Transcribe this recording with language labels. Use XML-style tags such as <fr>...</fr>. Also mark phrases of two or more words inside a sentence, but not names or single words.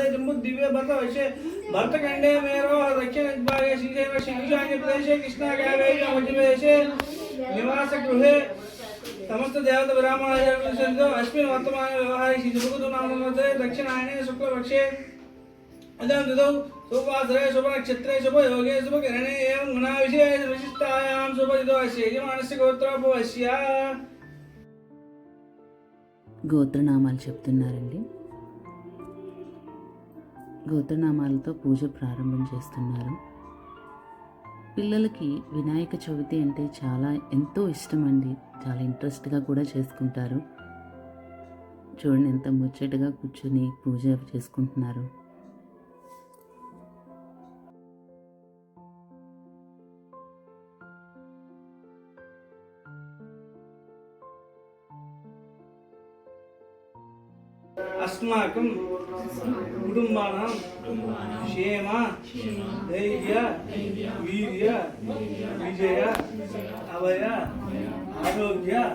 <sa>जम्बुद्दिव्ये भरतवर्षे भरतखण्डे मेरो दक्षिणभागे श्रीशैव ईशान्यप्रदेशे कृष्णाकावेरी मध्यप्रदेशे निवासगृहे समस्त देवता ब्राह्मणाचार्यो अस्मिन् वर्तमाने व्यवहारे श्रीजुगुतु नामोत्सवे दक्षिणायने शुक्लपक्षे अदं ददौ शुभवासरे शुभ नक्षत्रे शुभ योगे शुभ किरणे एवं गुणा विशेष विशिष्टायां शुभजितो अस्य यजमानस्य गोत्रोपवस्य</sa> <te>గోత్రనామాలు చెప్తున్నారండి. గోత్రనామాలతో పూజ ప్రారంభం చేస్తున్నారు. పిల్లలకి వినాయక చవితి అంటే ఎంతో ఇష్టం అండి. చాలా ఇంట్రెస్ట్గా కూడా చేసుకుంటారు. చూడండి ఎంత ముచ్చటగా కూర్చొని పూజ చేసుకుంటున్నారు.</te> <sa>अस्माकं कुटुंबानां क्षेम धैर्य वीर्य विजय अभय आरोग्य</sa>